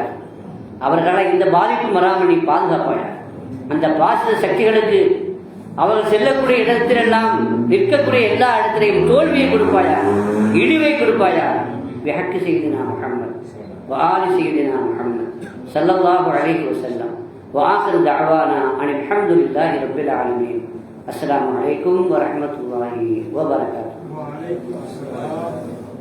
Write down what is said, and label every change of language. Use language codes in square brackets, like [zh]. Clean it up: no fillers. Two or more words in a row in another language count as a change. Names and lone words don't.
[ta] அவர்களை இந்த பாதிப்பு வராமல் நீ பாதுகாப்பாயாக. அந்த பாசித சக்திகளுக்கு அவர்கள் செல்லக்கூடிய இடத்திலெல்லாம், நிற்கக்கூடிய எல்லா இடத்திலையும் தோல்வியை கொடுப்பாயா, இழிவை கொடுப்பாயா. [ar] وبحق سيدنا محمد وآل سيدنا محمد صلى الله عليه وسلم. وآخر دعوانا أن الحمد لله رب العالمين. السلام عليكم ورحمة الله وبركاته.